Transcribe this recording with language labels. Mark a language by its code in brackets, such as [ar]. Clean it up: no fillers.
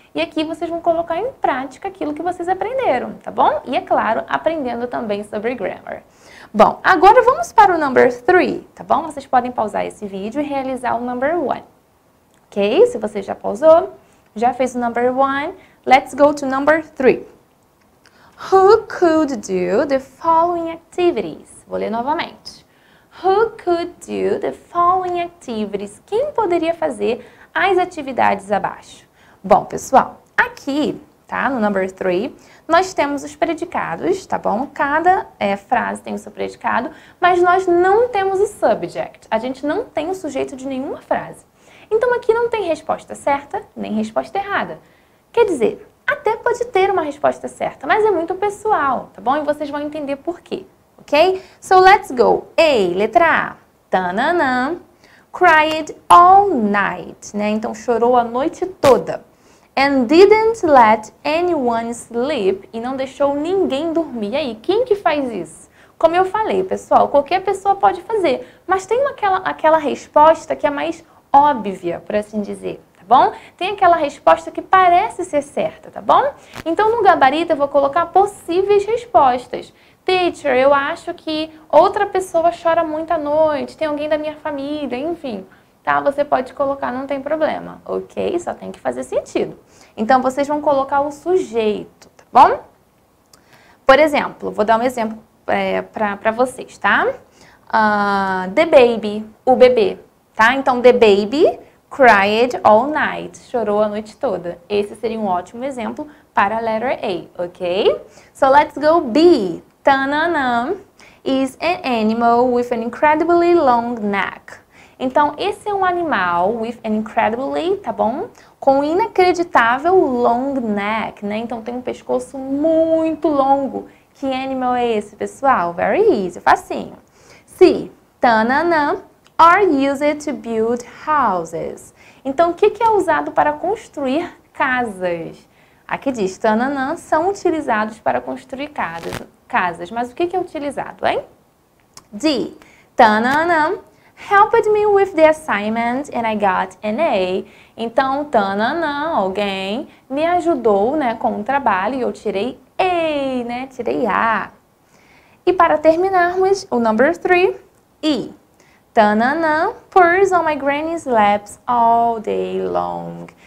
[pt] E aqui vocês vão colocar em prática aquilo que vocês aprenderam, tá bom? E, é claro, aprendendo também sobre grammar. Bom, agora vamos para o number 3, tá bom? Vocês podem pausar esse vídeo e realizar o number 1. Ok? Se você já pausou, já fez o number 1, [en] let's go to number 3. Who could do the following activities? [pt] Vou ler novamente. [en] Who could do the following activities? [pt] Quem poderia fazer as atividades abaixo? Bom, pessoal, aqui, tá, no number 3, nós temos os predicados, tá bom? Cada frase tem o seu predicado, mas nós não temos o subject. A gente não tem o sujeito de nenhuma frase. Então, aqui não tem resposta certa, nem resposta errada. Quer dizer, até pode ter uma resposta certa, mas é muito pessoal, tá bom? E vocês vão entender por quê, ok? [en] So, let's go. A, [pt] letra A. [en] Tananã. Cried all night, né? [pt] Então, chorou a noite toda. [en] And didn't let anyone sleep. [pt] E não deixou ninguém dormir. E aí, quem que faz isso? Como eu falei, pessoal, qualquer pessoa pode fazer. Mas tem aquela resposta que é mais óbvia, por assim dizer. Bom? Tem aquela resposta que parece ser certa, tá bom? Então, no gabarito, eu vou colocar possíveis respostas. Teacher, eu acho que outra pessoa chora muito à noite, tem alguém da minha família, enfim. Tá? Você pode colocar, não tem problema, ok? Só tem que fazer sentido. Então, vocês vão colocar o sujeito, tá bom? Por exemplo, vou dar um exemplo para vocês, tá? [en] The baby, [pt] o bebê, tá? Então, [en] the baby cried all night, [pt] chorou a noite toda. Esse seria um ótimo exemplo para a letter A, ok? [en] So let's go B. Tananã is an animal with an incredibly long neck. [pt] Então, esse é um animal [en] with an incredibly, [pt] tá bom? Com inacreditável [en] long neck, [pt] né? Então, tem um pescoço muito longo. Que animal é esse, pessoal? [en] Very easy, facinho. C. Tanana are used to build houses. [pt] Então, o que é usado para construir casas? Aqui diz, tananã são utilizados para construir casas. Mas o que é utilizado, hein? D. [en] Tananã helped me with the assignment and I got an A. [pt] Então, tananã, alguém me ajudou, né, com o trabalho e eu tirei A, né? Tirei A. E para terminarmos, o number 3, E. [en] Tananã purrs on my granny's laps all day long.